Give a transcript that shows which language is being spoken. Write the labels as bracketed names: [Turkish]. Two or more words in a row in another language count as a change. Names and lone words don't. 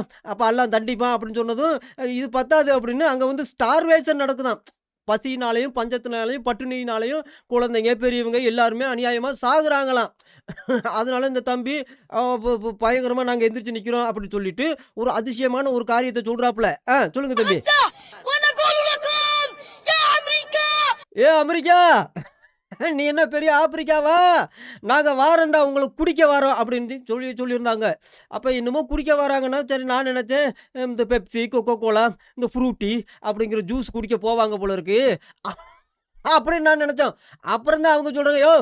[Tamil] அப்ப அல்லாஹ் தண்டிப்பான்" அப்படின்னு சொன்னதும், இது பத்தாது அப்படின்னு அங்க வந்து ஸ்டார்வேஷன் நடக்குதாம். பசியினாலயும், பஞ்சத்தினாலயும், பட்டினியினாலயும் குழந்தைங்க, பெரியவங்க எல்லாருமே அநியாயமா சாகுறாங்களாம். அதனால இந்த தம்பி ப ப பயங்கரமா நாங்க எந்திரிச்சு நிக்கிறோம் அப்படின்னு சொல்லிட்டு, ஒரு அதிசயமான ஒரு காரியத்த சொல்றாப்புல. சொல்லுங்க தம்பி. [Arabic] غزة ونقول لكم يا أمريكا [Tamil] அமெரிக்கா! நீ என்ன பெரிய ஆப்பிரிக்காவா? நாங்க வாரோம்டா உங்கள குடிக்க வாரோம்" அப்படின்னு சொல்லியிருந்தாங்க. அப்ப என்னமோ குடிக்க வராங்கன்னா, சரி நான் நெனச்சேன், இந்த பெப்சி, கொக்கோ கோலா, இந்த ஃப்ரூட்டி அப்படிங்கிற ஜூஸ் குடிக்க போவாங்க போல இருக்கு. அ அப்படின்னு நான் நெனச்சோம். அப்புறம் தான் அவங்க சொல்றாங்க, "யோவ்!